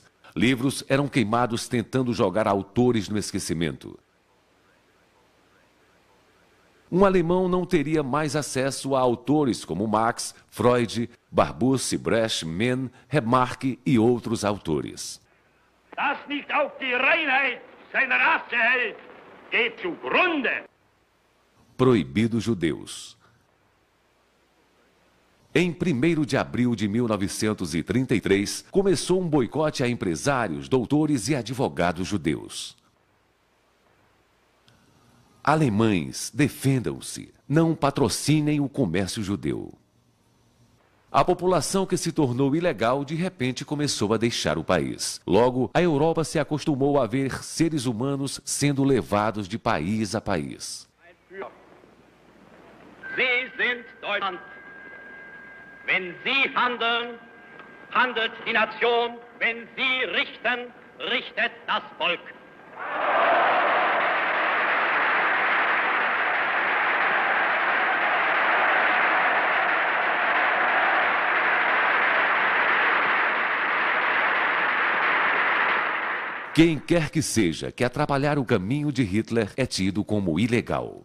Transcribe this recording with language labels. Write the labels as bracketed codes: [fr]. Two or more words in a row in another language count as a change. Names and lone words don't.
[pt] Livros eram queimados tentando jogar autores no esquecimento. Um alemão não teria mais acesso a autores como Marx, Freud, Barbusse, Brecht, Mann, Remarque e outros autores. [de] Das nicht auf die Reinheit seiner Rasse hält, geht zugrunde. [pt] Proibidos judeus. Em 1º de abril de 1933, começou um boicote a empresários, doutores e advogados judeus. Alemães, defendam-se, não patrocinem o comércio judeu. A população que se tornou ilegal de repente começou a deixar o país. Logo, a Europa se acostumou a ver seres humanos sendo levados de país a país. [de] Sie sind Deutschland. Wenn Sie handeln, handelt die Nation. Wenn Sie richten, richtet das Volk. [pt] Quem quer que seja que atrapalhar o caminho de Hitler é tido como ilegal.